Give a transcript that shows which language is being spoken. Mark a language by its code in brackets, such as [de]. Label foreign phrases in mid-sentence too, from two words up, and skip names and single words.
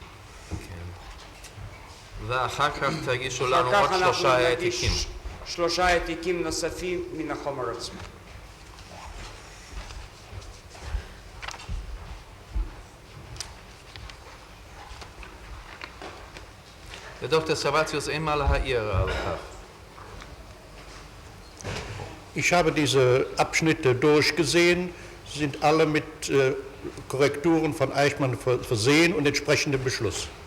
[he] ואחר כך תגישו לנו עוד 3 העתקים. 3 העתקים נוספים מן החומר עצמו. ודוקטור סבציוס, אין מה להעיר על כך. [de] Ich habe diese Abschnitte durchgesehen, sie sind alle mit Korrekturen von Eichmann versehen und entsprechendem Beschluss.